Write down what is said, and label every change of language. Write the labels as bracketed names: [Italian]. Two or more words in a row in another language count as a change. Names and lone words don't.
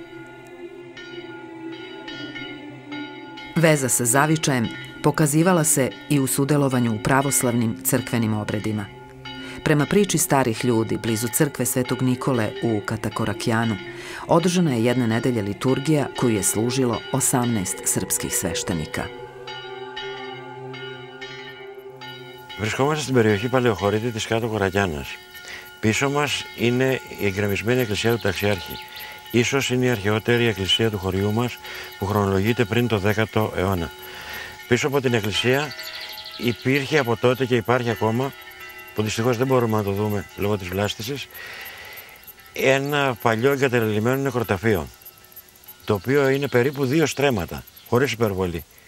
[Serbian] Veza sa zavičajem pokazivala se i u sudelovanju u pravoslavnim crkvenim obredima. Prema priči starih ljudi, blizu crkve Svetog Nikole u Katakorakjanu, održana je jedna nedelja liturgija koju je služilo 18 srpskih sveštenika. [Greek] Βρισκόμαστε στην περιοχή Παλαιοχωρήτη της Κάτω Κορακιάνας. Πίσω μας είναι η εγκρεμισμένη εκκλησία του Ταξιάρχη. Ίσως είναι η αρχαιότερη εκκλησία του χωριού μας που χρονολογείται πριν το 10ο αιώνα. Πίσω από την εκκλησία υπήρχε από τότε και υπάρχει ακόμα, που δυστυχώς δεν μπορούμε να το δούμε λόγω της βλάστησης, ένα παλιό εγκαταλελειμμένο νεκροταφείο, το οποίο είναι περίπου 2 στρέμματα, χωρίς υπερβολή.